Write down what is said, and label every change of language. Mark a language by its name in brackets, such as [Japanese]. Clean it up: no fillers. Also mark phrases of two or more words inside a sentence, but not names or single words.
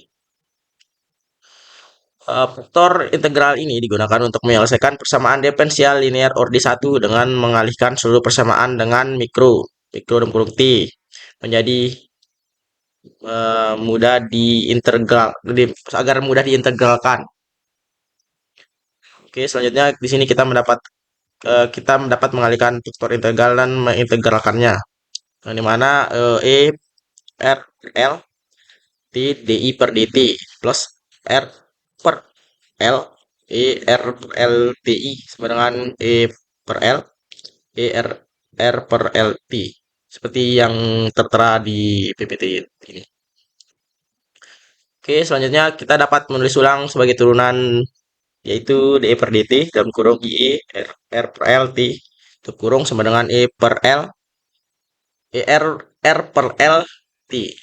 [Indonesian] Faktor integral ini digunakan untuk menyelesaikan persamaan diferensial linear ordi 1 dengan mengalihkan seluruh persamaan dengan mikro dalam kurung T menjadi mudah diintegral agar mudah diintegralkan. Oke, selanjutnya di sini kita mendapat mengalihkan faktor integral dan mengintegralkannya. Yang dimana E R L T DI per DT plus R per L E R per L TI sama dengan E per L E R per L T seperti yang tertera di PPT ini. Oke, selanjutnya kita dapat menulis ulang sebagai turunan yaitu DE per DT dalam kurung IE R per L T tutup kurung sama dengan E per L R per L T.